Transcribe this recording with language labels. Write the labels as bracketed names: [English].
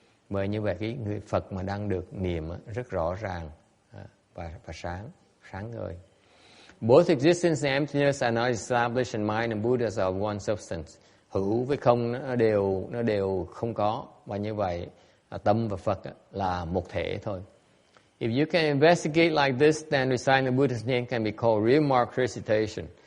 [Vietnamese] Bởi như vậy cái người Phật mà đang được niệm rất rõ ràng và sáng ngời. [English] Both existence and emptiness are not established in mind and Buddhas are one substance. [Vietnamese] Hữu với không nó đều không có, và như vậy tâm và Phật là một thể thôi. [English] If you can investigate like this, then reciting the Buddha's name can be called real mark recitation.